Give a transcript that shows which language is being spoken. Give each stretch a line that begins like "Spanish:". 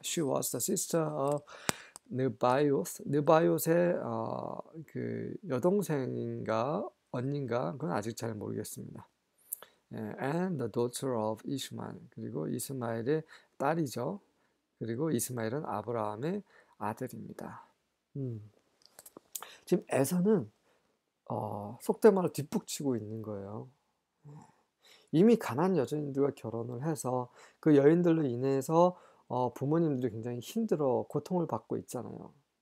English: She was the sister of 느바요스.
Korean: 느바요스의 그 여동생인가 언니인가 그건 아직 잘 모르겠습니다.
English: And the daughter of Ishmael.
Korean: 그리고 이스마엘의 딸이죠. 그리고 이스마엘은 아브라함의 아들입니다. 지금 에서는 속된 말로 뒷북치고 있는 거예요. 이미 가난한 여자인들과 결혼을 해서 그 여인들로 인해서 부모님들이 굉장히 힘들어 고통을 받고 있잖아요.